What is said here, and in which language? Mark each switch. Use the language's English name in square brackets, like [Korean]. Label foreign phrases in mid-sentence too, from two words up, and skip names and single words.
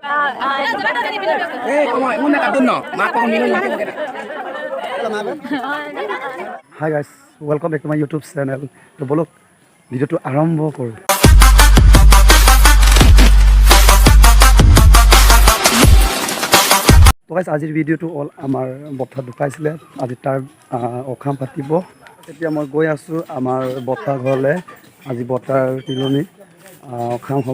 [English] Hi guys, welcome back to my YouTube channel. [Assamese] তো বলক ভিডিওটো আৰম্ভ কৰোঁ। তো গাইজ আজিৰ ভিডিঅ'টো হ'ল আমাৰ বৰ্তা ঢুকাইছিলে, আজি তাৰ অখাম পাতিব। এতিয়া মই গৈ আছোঁ আমাৰ বৰ্তা ঘৰলৈ, আজি বৰ্তাৰ তিলনি অখাম হ'ব।